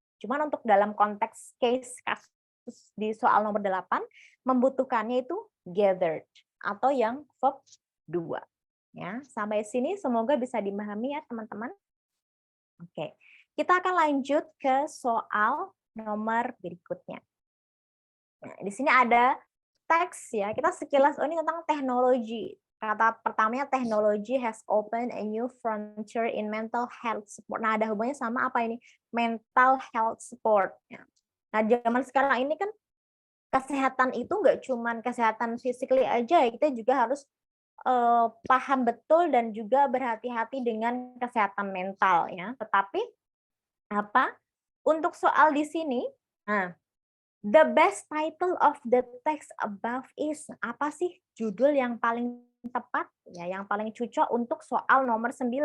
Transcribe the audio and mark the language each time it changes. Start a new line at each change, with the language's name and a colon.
Indonesian: Cuman untuk dalam konteks case kasus di soal nomor 8 membutuhkannya itu gathered atau yang verb 2. Ya, sampai sini semoga bisa dimahami ya, teman-teman. Oke. Kita akan lanjut ke soal nomor berikutnya. Nah, di sini ada teks ya, kita sekilas ini tentang teknologi. Kata pertamanya teknologi
English: has opened a new frontier in mental health support.
Indonesian: Nah, ada hubungannya sama apa ini?
English: Mental health support.
Indonesian: Nah, zaman sekarang ini kan kesehatan itu nggak cuma kesehatan physically aja, kita juga harus paham betul dan juga berhati-hati dengan kesehatan mental ya. Tetapi apa? Untuk soal di sini, nah,
English: the best title of the text above is,
Indonesian: apa sih judul yang paling tepat ya, yang paling cocok untuk soal nomor 9.